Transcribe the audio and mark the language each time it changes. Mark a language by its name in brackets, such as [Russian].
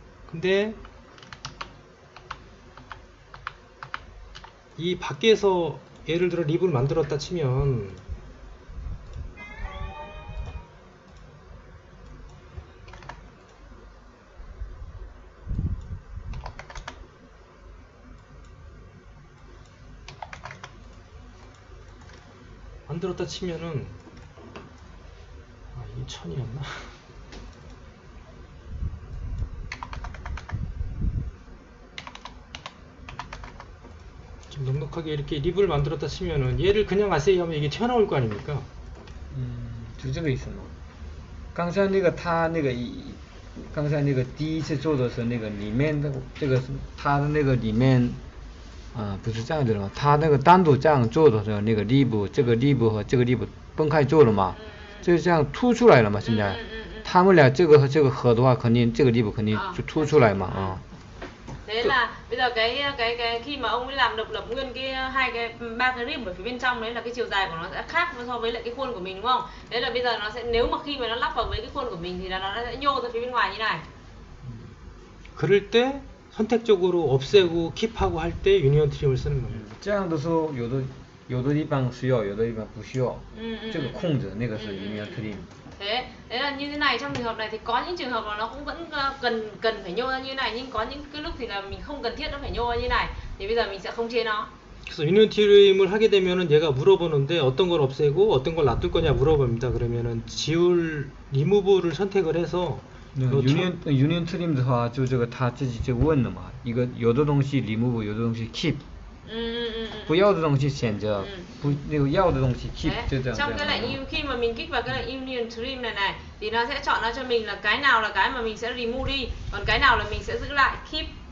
[Korean] 근데 이 밖에서 예를 들어 립을 만들었다 치면 만들었다 치면은 이게 1000이었나? 좀 넉넉하게 이렇게 립을 만들었다 치면은 얘를 그냥 아세이 하면 이게 튀어나올 거 아닙니까? [Chinese] 就这个意思嘛。刚才那个他那个刚才那个第一次做的是那个里面的这个是他的那个里面不是这样子的嘛，他那个单独这样做的时候，那个 live 这个 live 和这个 live 分开做了嘛，就这样凸出来了嘛。现在他们俩这个和这个合的话，肯定这个 live 肯定就凸出来嘛啊。 [Vietnamese] Thế là bây giờ cái khi mà ông ấy làm độc lập nguyên cái ba cái rim ở phía bên trong đấy là cái chiều dài của nó sẽ khác so với lại cái khuôn của mình đúng không? Thế là bây giờ nó sẽ nếu mà khi mà nó lắp vào với cái khuôn của mình thì là nó sẽ nhô ra phía bên ngoài như này. [Korean] 그럴 때 선택적으로 없애고 킵하고 할 때 유니온 트림을 쓰는 겁니다. [Chinese] 这样的时候有的地方需要，有的地方不需要，这个控制那个是 union trim。 [Vietnamese] Thế là như thế này, trong trường hợp này thì có những trường hợp mà nó cũng vẫn cần phải nhô ra như này, nhưng có những cái lúc thì là mình không cần thiết nó phải nhô ra như này, thì bây giờ mình sẽ không chế nó. [Korean] 그래서 유니온 트림을 하게 되면은 얘가 물어보는데 어떤 걸 없애고 어떤 걸 놔둘 거냐 물어봅니다. 그러면은 리무브를 선택을 해서 [Chinese] union trim 的话，就这个他自己就问了嘛，一个有的东西 remove， 有的东西 keep， 不要的东西选择，不那个要的东西 keep， 就这样。 [Vietnamese] Trong cái lệnh khi mà mình kích vào cái lệnh union trim này thì nó sẽ chọn ra cho mình là cái nào là cái mà mình sẽ remove đi, còn cái nào là mình sẽ giữ lại keep.